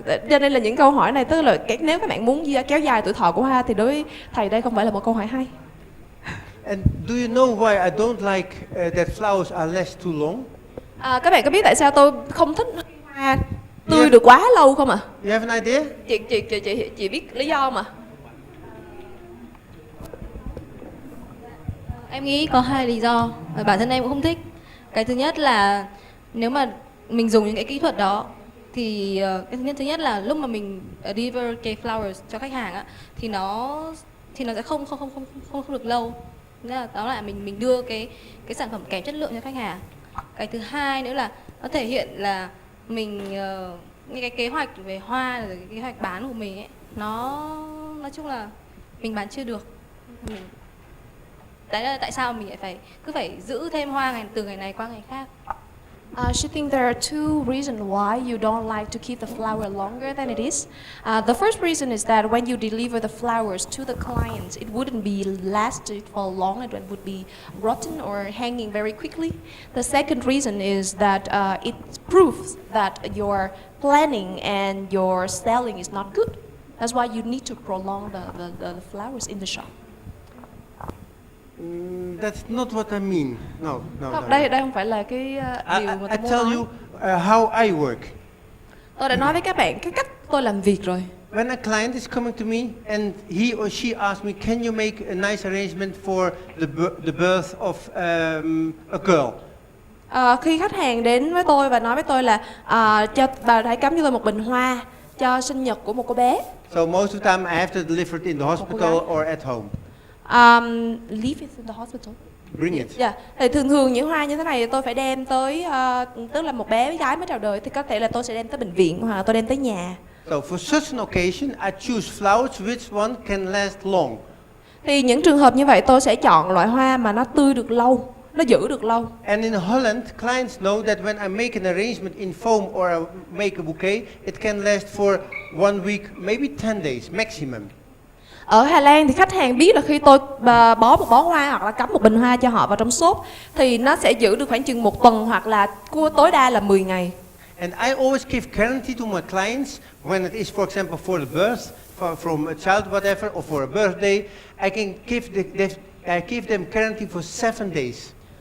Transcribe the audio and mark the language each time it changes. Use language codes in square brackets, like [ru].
[vi] Cho nên là những câu hỏi này, tức là nếu các bạn muốn kéo dài tuổi thọ của hoa thì đối với thầy đây không phải là một câu hỏi hay. [en] And do you know why I don't like that flowers are less too long? [vi] Các bạn có biết tại sao tôi không thích hoa tươi được quá lâu không ạ? [en] You have an idea? [vi] Chị biết lý do không ạ? Em nghĩ có 2 lý do và bản thân em cũng không thích. Cái thứ nhất là nếu mà mình dùng những cái kỹ thuật đó thì cái thứ nhất là lúc mà mình deliver cái flowers cho khách hàng á thì nó sẽ không được lâu. Nghĩa là đó là mình đưa cái sản phẩm kém chất lượng cho khách hàng. Cái thứ hai nữa là nó thể hiện là mình những cái kế hoạch về hoa, rồi cái kế hoạch bán của mình ấy, nó nói chung là mình bán chưa được. Đấy là tại sao mình lại cứ phải giữ thêm hoa từ ngày này qua ngày khác. [en] She thinks there are 2 reasons why you don't like to keep the flower longer than it is. The first reason is that when you deliver the flowers to the clients, it wouldn't be lasted for long, and it would be rotten or hanging very quickly. The second reason is that it proves that your planning and your selling is not good. That's why you need to prolong the flowers in the shop. That's not what I mean. No. [vi] Không, đây không phải là cái điều mà [en] I [vi] tôi muốn [en] tell [vi] nói. [en] you how I work. [vi] Tôi đã nói với các bạn cái cách tôi làm việc rồi. [en] When a client is coming to me and he or she asks me, can you make a nice arrangement for the birth of a girl? [vi] Khi khách hàng đến với tôi và nói với tôi là cho bà hãy cắm cho tôi một bình hoa cho sinh nhật của một cô bé. [en] So most of the time I have to deliver it in the hospital or at home. Leave it in the hospital. Bring it. [vi] Dạ, thì thường những hoa như thế này tôi phải đem tới, tức là một bé gái mới chào đời thì có thể là tôi sẽ đem tới bệnh viện hoặc là tôi đem tới nhà. [en] So for such an occasion, I choose flowers which one can last long. [vi] Thì những trường hợp như vậy tôi sẽ chọn loại hoa mà nó tươi được lâu, nó giữ được lâu. [en] And in Holland, clients know that when I make an arrangement in foam or I make a bouquet, it can last for 1 week, maybe 10 days maximum. [vi] Ở Hà Lan thì khách hàng biết là khi tôi bó một bó hoa hoặc là cắm một bình hoa cho họ vào trong xốp thì nó sẽ giữ được khoảng chừng 1 tuần hoặc là tối đa là 10 ngày. [en] And I always give guarantee to my clients when it is, for example, for the birth, from a child, whatever, or for a birthday, I can give them guarantee for 7 days.